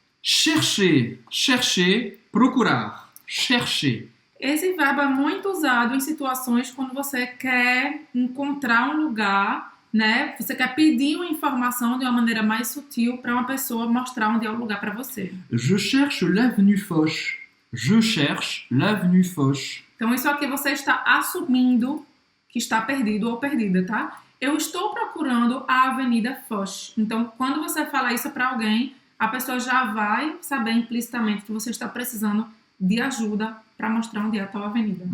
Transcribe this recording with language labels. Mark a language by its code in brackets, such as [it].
[fr] Chercher, chercher, procurar. Chercher. [pt] Esse verbo é muito usado em situações quando você quer encontrar um lugar, né? Você quer pedir uma informação de uma maneira mais sutil para uma pessoa mostrar onde é o lugar para você. [fr] Je cherche l'avenue Foch. Je cherche l'avenue Foch. [pt] Então, isso aqui você está assumindo que está perdido ou perdida, tá? Eu estou procurando a Avenida Foch. Então, quando você fala isso para alguém, a pessoa já vai saber implicitamente que você está precisando de ajuda para mostrar onde é a tal avenida.